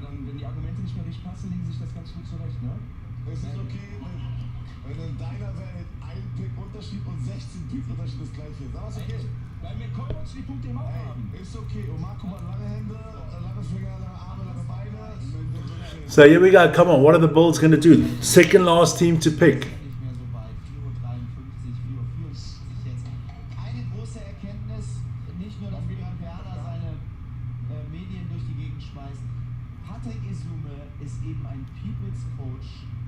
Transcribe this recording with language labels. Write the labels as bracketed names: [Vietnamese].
[German] Dann, wenn die Argumente nicht mehr richtig passen, legen sich das ganz gut zurecht, ne? Es ist okay, wenn in deiner Welt ein Pick Unterschied und 16 Pick Unterschied das gleiche ist. Aber ist okay. Weil wir Coach die Punkte immer haben. Ist okay. Und Marco hat lange Hände, lange Finger, lange Arme, lange Beine. [English] So here we go. Come on, what are the Bulls going to do? Second last team to pick. [German] Nicht mehr so weit. 4:53, 4:54 jetzt. Eine große Erkenntnis, nicht nur, dass Björn Werner seine Medien durch die Gegend schmeißt. Patrick Isume ist eben ein People's Coach.